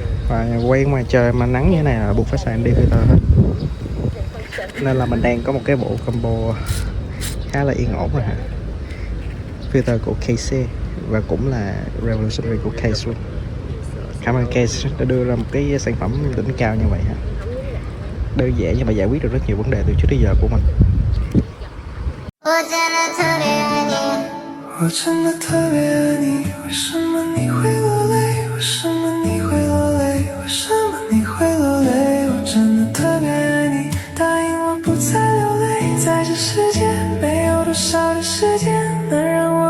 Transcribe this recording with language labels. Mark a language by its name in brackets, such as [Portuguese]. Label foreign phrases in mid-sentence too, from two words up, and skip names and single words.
[Vietnamese] Và quay ngoài trời mà nắng như thế này là buộc phải xài [English] ND filter [Vietnamese] hết, nên là mình đang có một cái bộ combo khá là yên ổn rồi ha. Filter của KC và cũng là Revolutionary của Case luôn. Cảm ơn Case đã đưa ra một cái sản phẩm đỉnh cao như vậy ha, đơn giản nhưng mà giải quyết được rất nhiều vấn đề từ trước đến giờ của mình. [Chinese] 我真的特别爱你，我真的特别爱你，为什么你会落泪？为什么你会落泪？为什么你会落泪？我真的特别爱你，答应我不再流泪，在这世界没有多少的时间能让